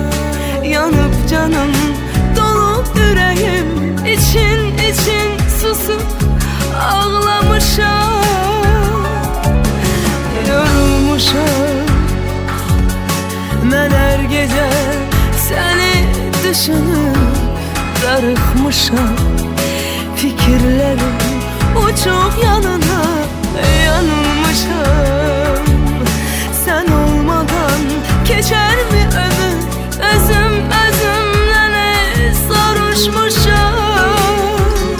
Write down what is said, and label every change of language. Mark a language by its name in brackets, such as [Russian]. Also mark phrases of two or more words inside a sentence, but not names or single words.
[Azerbaijani] Yanıb canım, dolub ürəyim, için susub ağlamışam. Yorulmuşam mən hər gecə, səni düşünüb darıxmışam. [Turkish] Fikirlerim uçup yanına yanılmışam. Sen olmadan geçer mi ömür? [Azerbaijani] Özümden soruşmuşam.